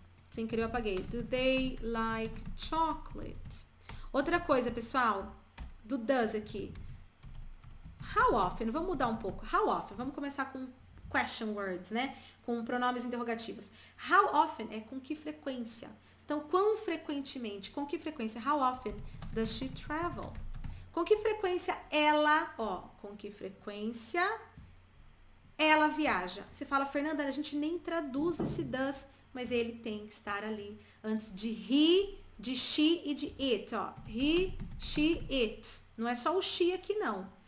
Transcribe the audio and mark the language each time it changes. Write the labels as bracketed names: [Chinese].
[Portuguese] Sem querer eu apaguei. [English] Do they like chocolate? [Portuguese] Outra coisa, pessoal, do does aqui. How often? Vamos mudar um pouco. How often? Vamos começar com question words, né? Com pronomes interrogativos. How often é com que frequência? Então, quão frequentemente? Com que frequência? [English] How often does she travel? [Portuguese] Com que frequência com que frequência ela viaja? Você fala, Fernanda, a gente nem traduz esse does, mas ele tem que estar ali antes de he, de she e de it, ó. He, she, it. Não é só o she aqui, não.